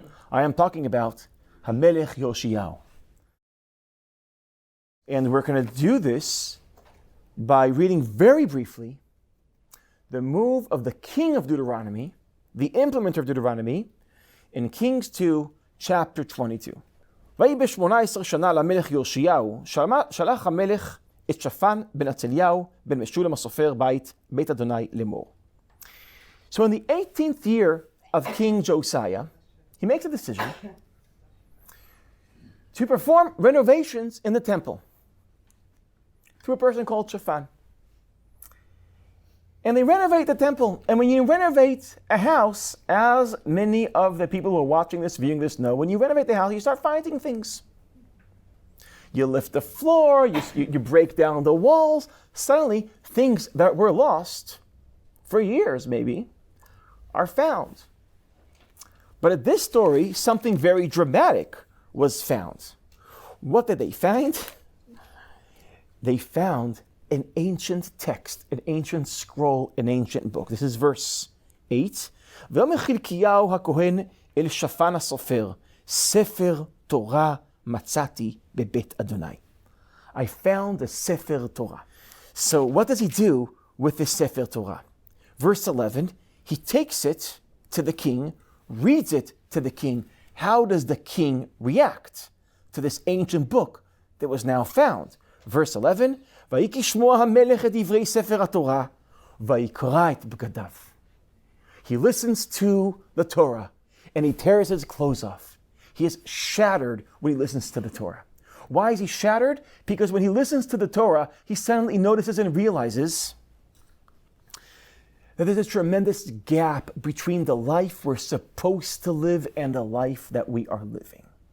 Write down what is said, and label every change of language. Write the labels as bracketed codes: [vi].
[en] I am talking about HaMelech Yoshiyahu. And we're going to do this by reading very briefly the move of the king of Deuteronomy, the implementer of Deuteronomy, in Kings 2, chapter 22. [he] ויהי ב-18 שנה למלך יאשיהו, שלח המלך את שפן בן עצליהו, בן משולם הסופר בית אדוני לאמור. [en] So in the 18th year of King Josiah, he makes a decision to perform renovations in the temple through a person called Shaphan. And they renovate the temple. And when you renovate a house, as many of the people who are watching this, viewing this know, when you renovate the house, you start finding things. You lift the floor, you break down the walls. Suddenly, things that were lost for years, maybe, are found. But at this story, something very dramatic was found. What did they find? They found an ancient text, an ancient scroll, an ancient book. This is verse 8. [he] ויאמר חלקיהו הכהן אל שפן הסופר, ספר תורה מצאתי בבית אדוני. [en] I found a Sefer Torah. So what does he do with this Sefer Torah? Verse 11, he takes it to the king, reads it to the king. How does the king react to this ancient book that was now found? Verse 11, [he] ויהי כשמוע המלך את דברי ספר התורה, ויקרע את בגדיו. [en] He listens to the Torah, and he tears his clothes off. He is shattered when he listens to the Torah. Why is he shattered? Because when he listens to the Torah, he suddenly notices and realizes that there's a tremendous gap between the life we're supposed to live and the life that we are living.